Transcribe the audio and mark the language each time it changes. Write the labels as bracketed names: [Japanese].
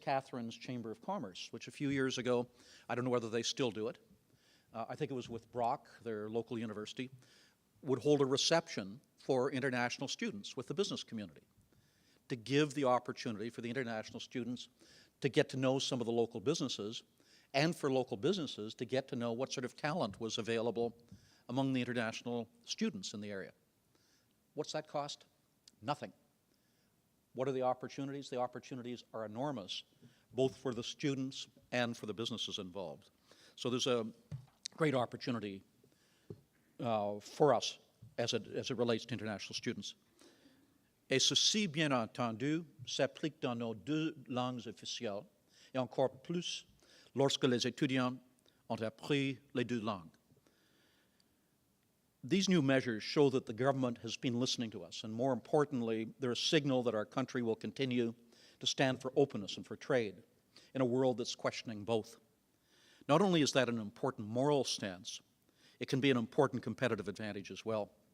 [English] Catharines Chamber of Commerce, which a few years ago, I don't know whether they still do it, I think it was with Brock, their local university, would hold a reception for international students with the business community to give the opportunity for the international students to get to know some of the local businesses and for local businesses to get to know what sort of talent was available among the international students in the area. What's that cost? Nothing. What are the opportunities? The opportunities are enormous, both for the students and for the businesses involved. So there's a great opportunity for us as it relates to international students. [French] Et ceci, bien entendu, s'applique dans nos 2 langues officielles, et encore plus lorsque les étudiants ont appris les 2 langues. [English] These new measures show that the government has been listening to us, and more importantly, they're a signal that our country will continue to stand for openness and for trade in a world that's questioning both. Not only is that an important moral stance, it can be an important competitive advantage as well.